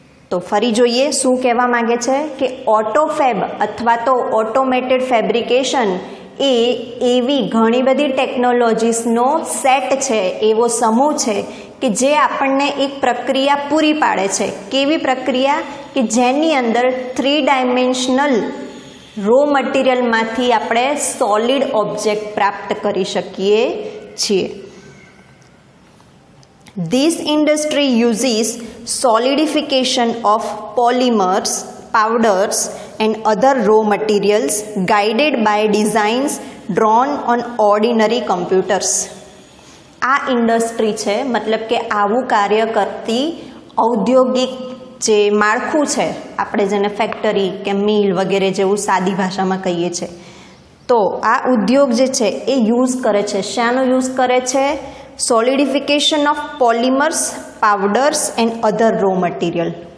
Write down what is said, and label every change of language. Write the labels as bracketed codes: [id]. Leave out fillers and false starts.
[gu] તો ફરી જોઈએ શું કહેવા માંગે છે કે ઓટોફેબ અથવા તો ઓટોમેટેડ ફેબ્રિકેશન એ એવી ઘણી બધી ટેકનોલોજીસનો સેટ છે, એવો સમૂહ છે કે જે આપણને એક પ્રક્રિયા પૂરી પાડે છે. કેવી પ્રક્રિયા? કે જેની અંદર 3 ડાયમેન્શનલ રો મટીરિયલમાંથી આપણે સોલિડ ઓબ્જેક્ટ પ્રાપ્ત કરી શકીએ છીએ. [en] This industry uses solidification of polymers, powders and other raw materials guided by designs drawn on ordinary computers. [gu] આ ઇન્ડસ્ટ્રી છે, મતલબ કે આવું કાર્ય કરતી ઔદ્યોગિક જે માળખું છે, આપણે જેને ફેક્ટરી કે મિલ વગેરે જેવું સાદી ભાષામાં કહીએ છીએ, તો આ ઉદ્યોગ જે છે એ યુઝ કરે છે. શાનો યુઝ કરે છે? [en] Solidification of polymers, powders and other raw material.